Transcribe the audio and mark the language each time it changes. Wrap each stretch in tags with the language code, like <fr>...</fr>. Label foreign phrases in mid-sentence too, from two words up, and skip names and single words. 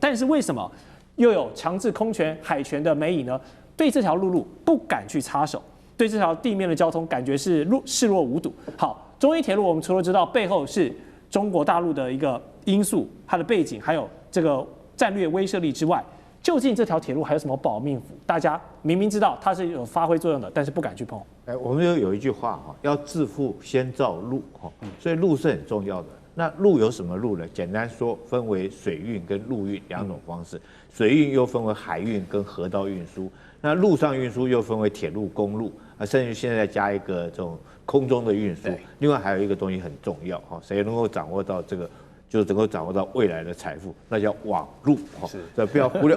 <zh>但是為什麼又有強制空權、海權的美伊呢？對這條陸路不敢去插手，對這條地面的交通感覺是視若無睹。好，中伊鐵路我們除了知道背後是中國大陸的一個因素，它的背景還有這個戰略威懾力之外，究竟這條鐵路還有什麼保命符？大家明明知道它是有發揮作用的，但是不敢去碰。我們有一句話哈，要致富先造陸哈，所以陸是很重要的。那陸有什麼陸呢？簡單說，分為水運跟陸運兩種方式。水運又分為海運跟河道運輸，那陸上運輸又分為鐵路、公路啊，甚至現在加一個這種空中的運輸。另外還有一個東西很重要哈，誰能夠掌握到這個？就能夠掌握到未來的財富，那叫網路哈，這不要忽略。</zh>